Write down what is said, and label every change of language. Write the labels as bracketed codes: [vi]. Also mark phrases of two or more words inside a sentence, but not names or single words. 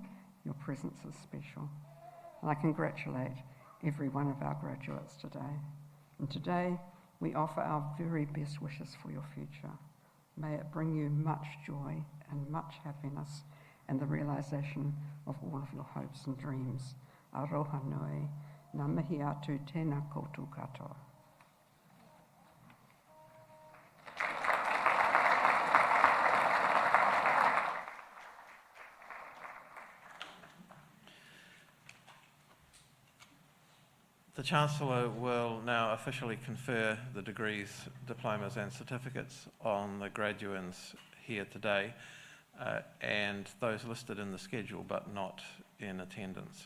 [en] Your presence is special. And I congratulate every one of our graduates today. And today, we offer our very best wishes for your future. May it bring you much joy and much happiness and the realisation of all of your hopes and dreams. [mi] Aroha noi, ngā mihi atu tēnā koutou katoa. [en] The Chancellor will now officially confer the degrees, diplomas and certificates on the graduands here today and those listed in the schedule but not in attendance.